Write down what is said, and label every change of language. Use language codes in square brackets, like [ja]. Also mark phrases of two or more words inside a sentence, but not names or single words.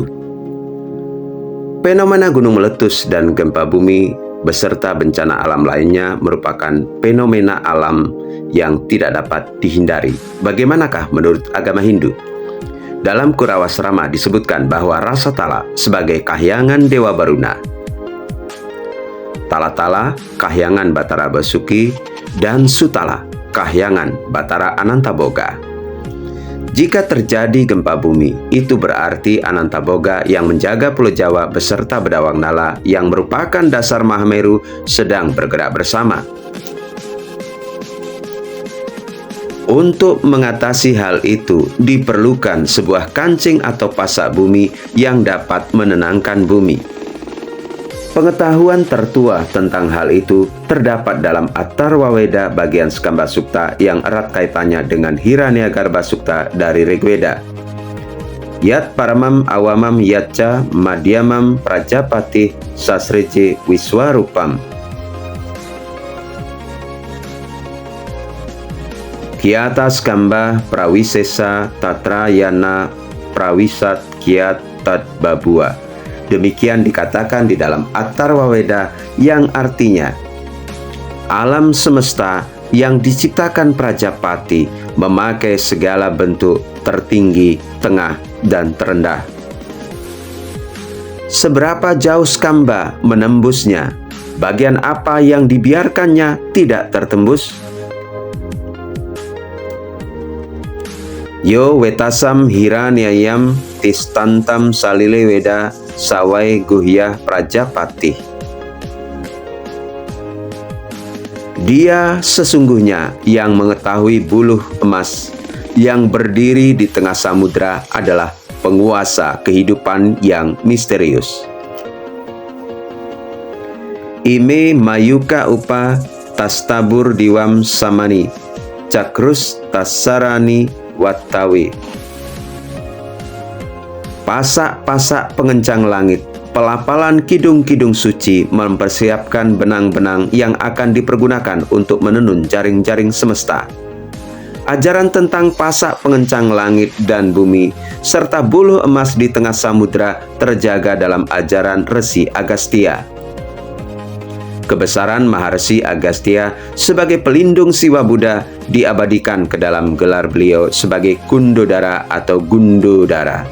[id] Fenomena gunung meletus dan gempa bumi beserta bencana alam lainnya merupakan fenomena alam yang tidak dapat dihindari. Bagaimanakah menurut agama Hindu? Dalam Kurawasrama disebutkan bahwa rasa Tala sebagai kahyangan Dewa Baruna, Tala-Tala kahyangan Batara Basuki, dan Sutala kahyangan Batara Anantaboga. Jika terjadi gempa bumi, itu berarti Anantaboga yang menjaga Pulau Jawa beserta Bedawang Nala yang merupakan dasar Mahameru sedang bergerak bersama. Untuk mengatasi hal itu, diperlukan sebuah kancing atau pasak bumi yang dapat menenangkan bumi. Pengetahuan tertua tentang hal itu terdapat dalam Atharvaveda bagian Skamba Sukta yang erat kaitannya dengan Hiranyagarbha Sukta dari Rigveda. [sa] Yat paramam awamam yatca madhyamam prajapati sasreje wiswarupam. Kiata Skamba prawisesa tatrayana prawisat kiat tadbabua. [id] Demikian dikatakan di dalam Atharvaveda yang artinya alam semesta yang diciptakan Prajapati memakai segala bentuk tertinggi, tengah, dan terendah. Seberapa jauh Skamba menembusnya? Bagian apa yang dibiarkannya tidak tertembus? [sa] Yo wetasam hiranyayam tistantam salile weda sawai guhyah Prajapati. [id] Dia sesungguhnya yang mengetahui buluh emas yang berdiri di tengah samudra adalah penguasa kehidupan yang misterius. [sa] Ime mayuka upa tastabur diwam samani cakrus tasarani wattawi. [id] Pasak-pasak pengencang langit, pelapalan kidung-kidung suci mempersiapkan benang-benang yang akan dipergunakan untuk menenun jaring-jaring semesta. Ajaran tentang pasak pengencang langit dan bumi, serta buluh emas di tengah samudra terjaga dalam ajaran Resi Agastya. Kebesaran Maharsi Agastya sebagai pelindung Siwa Buddha diabadikan ke dalam gelar beliau sebagai Kundodara atau Gundodara.